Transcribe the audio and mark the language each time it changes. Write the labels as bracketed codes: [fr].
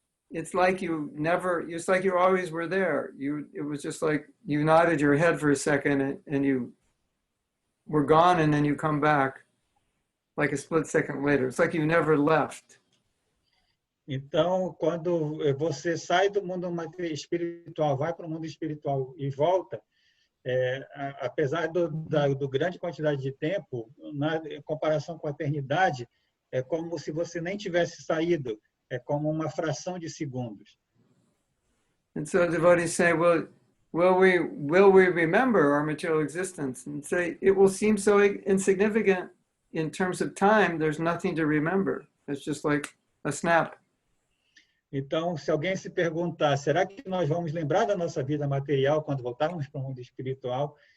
[en] It's like it's like you always were there. It was just like you nodded your head for a second and you were gone, and then you come back like a split second later. It's like you never left. [pt] Então, quando você sai do mundo espiritual, vai para o mundo espiritual e volta, apesar do grande quantidade de tempo, em comparação com a eternidade, é como se você nem tivesse saído, é como uma fração de segundos. [en] And so devotees say, well, will we remember our material existence? And say, it will seem so insignificant in terms of time, there's nothing to remember. It's just like a snap. [pt] Então, se alguém se perguntar, será que nós vamos lembrar da nossa vida material quando voltarmos para o mundo espiritual?